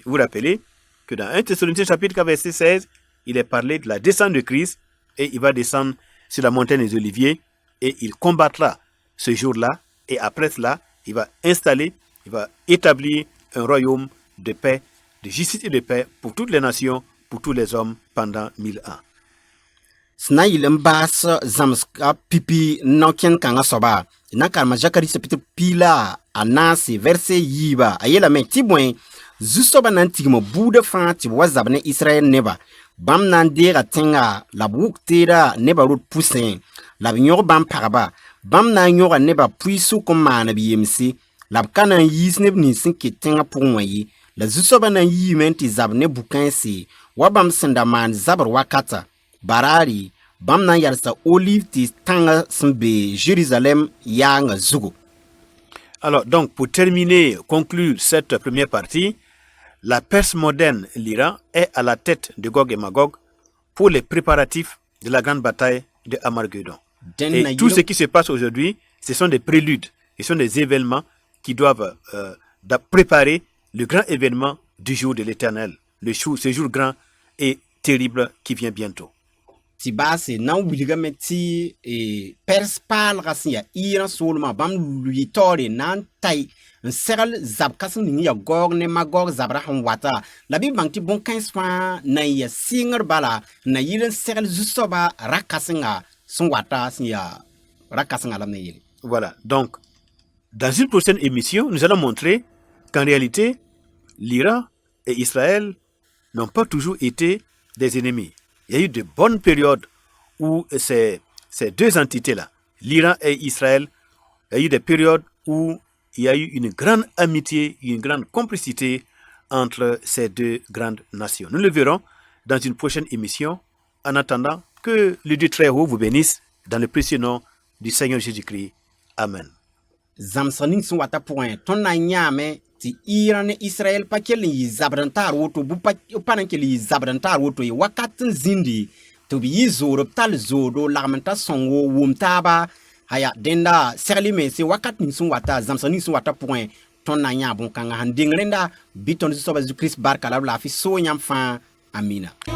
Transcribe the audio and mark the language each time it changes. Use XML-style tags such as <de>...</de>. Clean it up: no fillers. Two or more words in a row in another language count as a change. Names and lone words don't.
<fr>Vous vous rappelez que dans 1 Thessaloniciens chapitre 4 verset 16, il est parlé de la descente de Christ et il va descendre sur la montagne des Oliviers et il combattra ce jour-là et après cela, il va installer, il va établir un royaume de paix, de justice et de paix pour toutes les nations, pour tous les hommes pendant 1000 ans.</fr> <mos>Sna yɩl n baas zãmsga pipi nao-kẽnd kãngã soaba na karema Zakari chapitre pila a naase verset yiiba a yeelame tɩ bõe zu-soaba na n tigm buudã fãa tɩ b wa zab ne Israɛl neba bãmb na n deega tẽnga la b wʋk teeda neba rot pʋsẽ la b yõg bãmb pagba bãmb na n yõga neba pʋɩ-sʋk n maan b yemse la b ka na n yiis neb nins sẽn ket tẽngã pʋgẽ wã ye la zu-soaba na n yiime n tɩ zab ne bu-kãense wa bãmb sẽn da maan zabr wakata barari bãmb na n yalsa olive tɩ tãngã sẽn be Jérusalem yaangã zugu.</mos> <fr>Alors, donc, pour terminer, conclure cette première partie, la Perse moderne, l'Iran, est à la tête de Gog et Magog pour les préparatifs de la grande bataille de Armageddon. Et tout ce qui se passe aujourd'hui, ce sont des préludes, ce sont des événements qui doivent préparer le grand événement du jour de l'Éternel, ce jour grand et terrible qui vient bientôt.</fr> <mos>Tɩ baase na n wilgame tɩ pɛrs paalga sẽn ya Iran soolmã bãmb lʋɩ taoore na n tay n segl zab kãseng ning ya Gog ne Magog zabrã sẽn wata la bɩ bãng tɩ bõn-kãens fãa na n ya sɩngr bala n na yɩl n segl zu-soaba ra-kãsenga sẽn wata sẽn ya ra-kãsenga la ne yele.</mos> <fr>Voilà, donc, dans une prochaine émission, nous allons montrer qu'en réalité, l'Iran et Israël n'ont pas toujours été des ennemis. Il y a eu de bonnes périodes où ces deux entités-là, l'Iran et Israël, il y a eu des périodes où il y a eu une grande amitié, une grande complicité entre ces deux grandes nations. Nous le verrons dans une prochaine émission. En attendant, que le Dieu très haut vous bénisse dans le précieux nom du Seigneur Jésus-Christ. Amen.</fr> <mos>Zãmsg ning sẽn wata pʋgẽ tõnd na n yãame tɩ Iran ne Israɛl pa kell n yɩ zabd n taar woto b pa na n kell n yɩ zabd n taar woto ye wakat n zĩndi tɩ b yɩ zood b tall zoodo lagm n ta sõng wʋm taaba aya dẽnda segl mense wakat ning sẽn wata zãmsg ning sẽn wata pʋgẽ tõnd na n yã bõn-kãngã sẽn deng rẽnda bɩ tõnd zu-soaba Zeezi-Kirist barka la b laafɩ soo yãmb fãa amina.</mos>